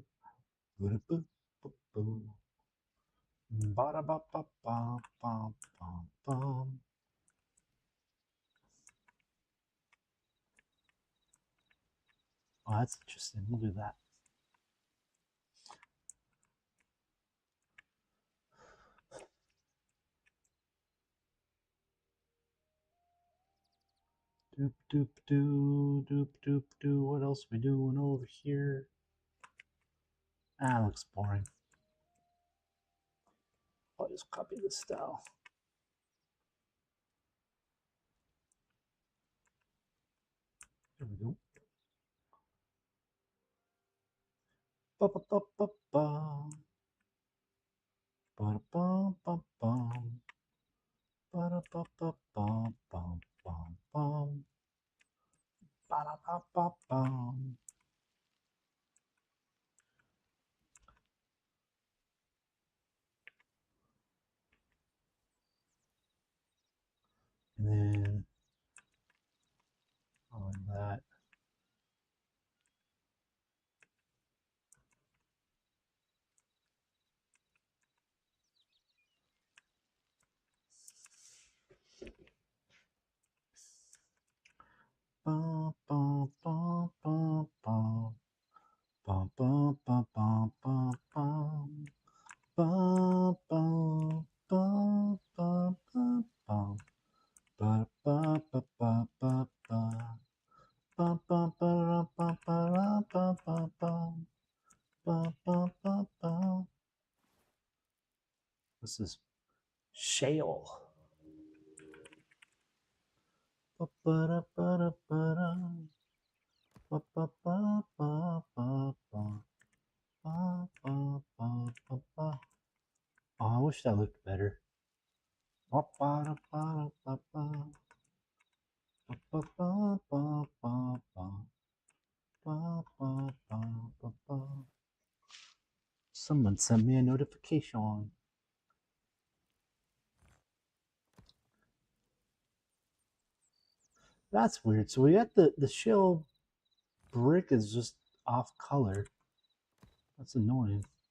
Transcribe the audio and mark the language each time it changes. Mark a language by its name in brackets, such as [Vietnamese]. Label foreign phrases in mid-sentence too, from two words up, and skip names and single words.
[English] Boop boop boop boo. Ba da ba ba ba ba ba ba. Oh, that's interesting. We'll do that. Doop doop doo doop doop doo. What else we doing over here? Ah, looks boring. I'll just copy this style. There we go. Ba ba ba ba ba. Ba ba ba ba. Ba ba ba ba ba ba ba. Ba ba ba ba. And then on that. Ba ba ba ba ba. Ba ba ba ba ba ba. Ba ba ba ba ba ba. Ba ba ba ba ba ba. Ba ba ba ra ba ba ra ba ba ba. Ba ba ba ba. This is shale. Ba ba ra ba ra ba ra. Ba ba ba ba ba ba. Ba ba ba ba ba. Oh, I wish that looked better. Ba ba ra ba ra ba ba. Ba ba ba ba ba ba. Ba ba ba ba ba. Someone sent me a notification. That's weird. So we got the shell brick is just off color. That's annoying.